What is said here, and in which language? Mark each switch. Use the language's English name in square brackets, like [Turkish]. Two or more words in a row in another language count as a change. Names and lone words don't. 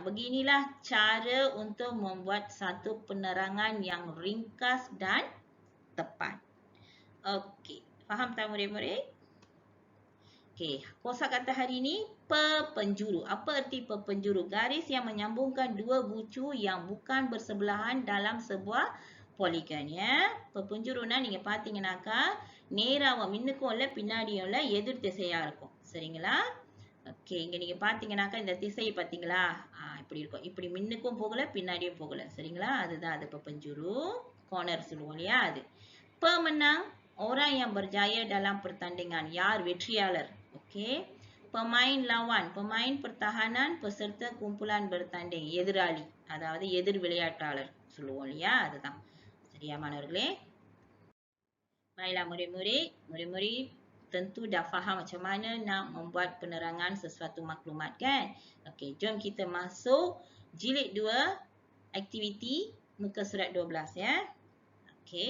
[Malay] Beginilah cara untuk membuat satu penerangan yang ringkas dan tepat. Okey, faham tak murid-murid? Okey, kosakata hari ini perpenjuru. Apa erti perpenjuru? Garis yang menyambungkan 2 bucu yang bukan bersebelahan dalam sebuah poligon Perpenjuru [Tamil] நீங்க பாத்தீங்கன்னாக்கா நேராக மின்னுக்கும் பின்னாடியும் எதிர் திசையா இருக்கும். சரிங்களா? ஓகே, இங்க நீங்க பாத்தீங்கன்னாக்கா இந்த திசையை பாத்தீங்களா? இப்படி இருக்கும். இப்படி மின்னுக்கும் போகல, பின்னாடியும் போகல. சரிங்களா? அதுதான் அது perpenjuru. Corner சொல்லுவோம் இல்லையா அது. [Malay] Pemenang, orang yang berjaya dalam pertandingan. [Tamil] Yar வெற்றியாளர். Okey. [Malay] Pemain lawan, pemain pertahanan, peserta kumpulan bertanding. [Tamil] எதிராளி, அதாவது எதிர் விளையாட்டாளர் சொல்லுவோம் இல்லையா? அதுதான். சரியா மாணவர்களே? [Malay] Baiklah murid-murid tentu dah faham macam mana nak membuat penerangan sesuatu maklumat kan? Okey, jom kita masuk jilid 2, aktiviti muka surat 12 Okey.